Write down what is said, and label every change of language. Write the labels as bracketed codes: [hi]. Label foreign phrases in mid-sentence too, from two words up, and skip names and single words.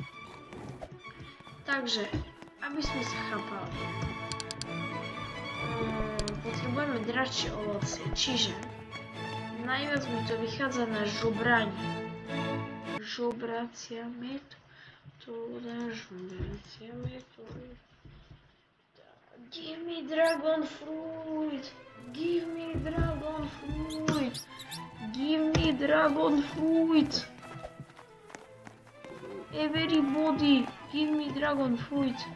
[sk] takže, aby sme sa chápali, potrebujeme dračie ovocie, čiže najviac mi to vychádza na žobranie. Žobracia metóda. [en] Give me dragon fruit! Give me dragon fruit! Give me dragon fruit! Everybody, give me dragon fruit!